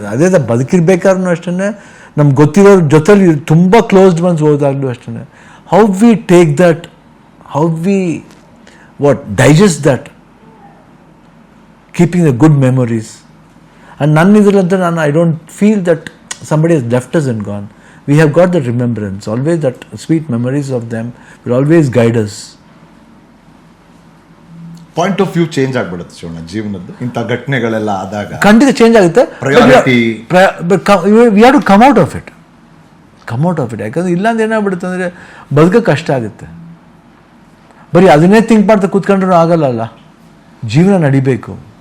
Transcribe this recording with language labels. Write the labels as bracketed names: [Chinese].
[Kannada] ಅದೇ ಬದುಕಿರ್ಬೇಕಾದ್ರೂ ಅಷ್ಟೇ, ನಮ್ಗೆ ಗೊತ್ತಿರೋರ ಜೊತೆಲಿ ತುಂಬ ಕ್ಲೋಸ್ಡ್ ಒನ್ಸ್ ಹೋದಾಗಲೂ ಅಷ್ಟೇ, [English] How we take that, how we digest that, keeping the good memories. And [Kannada] ನನ್ನ ಇದರಲ್ಲಂತ ನಾನು [English] I don't feel that somebody has left us and gone. We have got that remembrance, always that sweet memories of them will always guide us. [Kannada] Point of view change ಆಗ್ಬಿಡುತ್ತೆ ಶಿವಣ್ಣ ಜೀವನದ್ದು ಇಂಥ ಘಟನೆಗಳೆಲ್ಲ ಆದಾಗ. ಖಂಡಿತ change ಆಗುತ್ತೆ. [English] Priority. We have to come out of it. [Kannada] ಯಾಕಂದ್ರೆ ಇಲ್ಲಾಂದ್ರೆ ಏನಾಗ್ಬಿಡುತ್ತೆ ಅಂದರೆ ಬದುಕೋಕ್ಕೆ ಕಷ್ಟ ಆಗುತ್ತೆ. ಬರೀ ಅದನ್ನೇ ಥಿಂಕ್ ಮಾಡ್ತಾ ಕೂತ್ಕೊಂಡ್ರೂ ಆಗಲ್ಲ. ಜೀವನ ನಡಿಬೇಕು.